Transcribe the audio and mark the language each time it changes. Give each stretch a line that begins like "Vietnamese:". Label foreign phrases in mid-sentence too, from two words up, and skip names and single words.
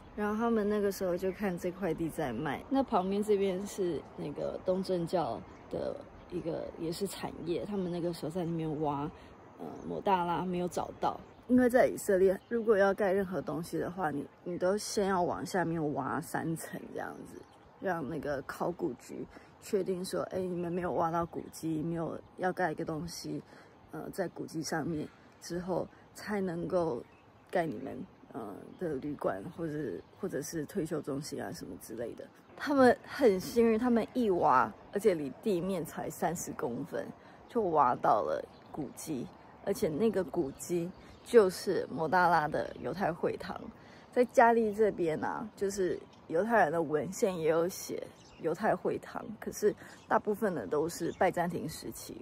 Chinese: 然後他們那個時候就看這塊地在賣，那旁邊這邊是那個東正教的一個也是產業，他們那個時候在那邊挖抹大拉沒有找到，因為在以色列如果要蓋任何東西的話，你都先要往下面挖3層這樣子。讓那個考古局確定說，哎，你們沒有挖到古蹟，沒有要蓋一個東西，在古蹟上面之後，才能夠蓋你們的旅館或者是退休中心啊什麼之類的。他們很幸運，他們一挖，而且離地面才30公分，就挖到了古蹟，而且那個古蹟就是抹大拉的猶太會堂，在加利這邊啊，就是猶太人的文獻也有寫猶太會堂，可是大部分的都是拜占庭時期。